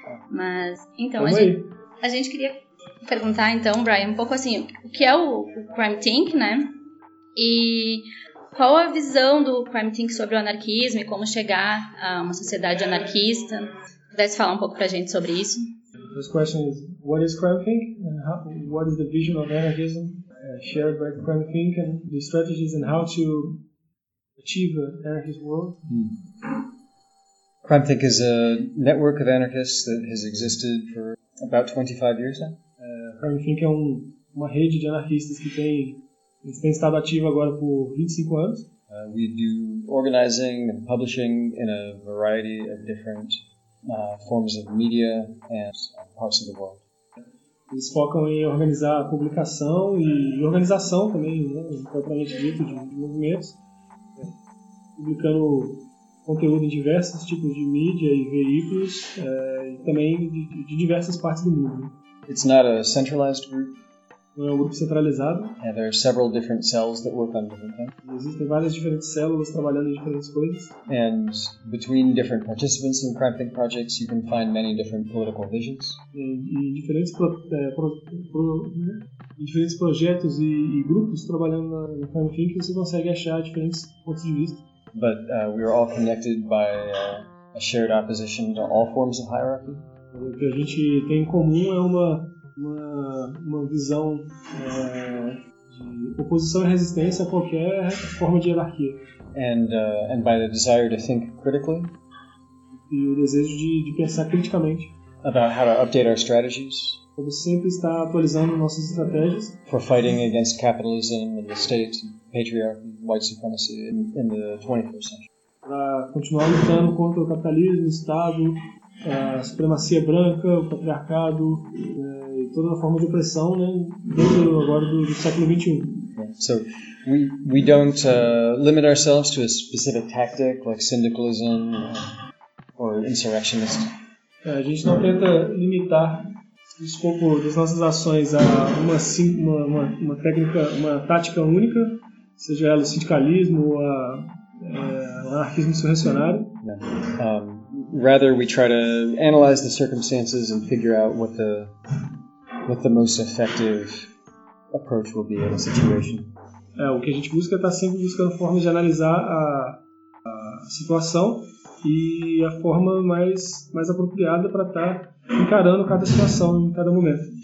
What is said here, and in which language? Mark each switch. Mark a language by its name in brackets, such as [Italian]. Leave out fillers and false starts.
[Portuguese] Mas, então, a gente queria perguntar, então, Brian, um pouco assim, o que é o Crime Think, né? E qual a visão do Crime Think sobre o anarquismo e como chegar a uma sociedade anarquista? Pudesse falar um pouco pra gente sobre isso? [English] This question is, what is Crime Think, and what is the vision of anarchism shared by Crime Think, and the strategies and how to achieve an anarchist world? Hmm. Crime Think is a network of anarchists that has existed for about 25 years now. [Portuguese] Crime Think é uma rede de anarquistas que tem estado ativa agora por 25 anos. [English] We do organizing and publishing in a variety of different forms of media and parts of the world. [Portuguese] Eles focam em organizar a publicação e organização também, né, propriamente dito, de movimentos, publicando conteúdo em diversos tipos de mídia e veículos, e também de diversas partes do mundo. [English] It's not a centralized group. [Portuguese] Não é um grupo centralizado. [English] Yeah, there are several different cells that work on different things. [Portuguese] Existem várias diferentes células trabalhando em diferentes coisas. [English] And between different participants in Crime Think projects, you can find many different political visions. [Portuguese] Em diferentes projetos e grupos trabalhando no Crime Think, você consegue achar diferentes pontos de vista. [English] But we are all connected by a shared opposition to all forms of hierarchy. [Portuguese] O que a gente tem em comum é uma visão de oposição e resistência a qualquer forma de hierarquia. [English] And by the desire to think critically. [Portuguese] E o desejo de pensar criticamente. [English] About how to update our strategies. [Portuguese] Como sempre estar atualizando nossas estratégias. [English] For fighting against capitalism and the state, patriarchy, white supremacy in the 21st century. [Portuguese] Para continuar lutando contra o capitalismo, o Estado, a supremacia branca, o patriarcado, e toda a forma de opressão, né, dentro agora do século 21. [English] So we don't limit ourselves to a specific tactic like syndicalism or insurrectionist. [Portuguese] A gente não tenta limitar o escopo das nossas ações a uma técnica, uma tática única, seja ela o sindicalismo ou o anarquismo insurrecionário. [English] Rather we try to analyze the circumstances and figure out what the most effective approach will be in a situation. [Portuguese] O que a gente busca é estar sempre buscando formas de analisar a situação e a forma mais apropriada para estar encarando cada situação em cada momento.